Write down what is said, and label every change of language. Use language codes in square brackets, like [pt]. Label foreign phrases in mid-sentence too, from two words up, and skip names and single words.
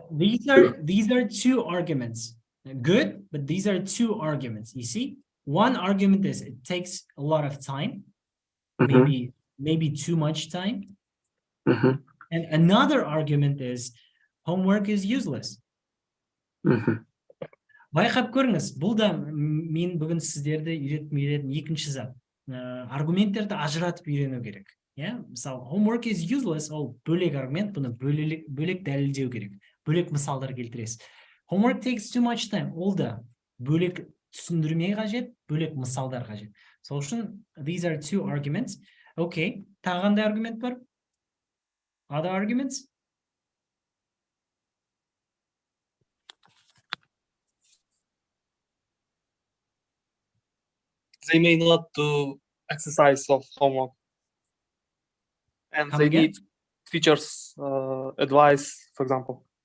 [en] These are 2 arguments. Good, but these are 2 arguments. You see, one argument is it takes a lot of time, maybe too much time. And another argument is homework is useless. [kk] Байқап көріңіз, бұл да мен бүгін сіздерді үйрететін екінші зат. Аргументтерді ажыратып үйрену керек. Мысалы, [en] homework is useless, [kk] ол бөлек аргумент, бұны бөлек дәлелдеу керек. Бөлек мысалдар келтіресіз. [en] Homework takes too much time, [kk] ол да бөлек түсіндірме қажет, бөлек мысалдар қажет. Сол үшін, [en] these are 2 arguments. [kk] Okay, тағы қандай аргумент бар? [en] Other arguments? They may not do exercise of homework. And they need teachers' advice, for example.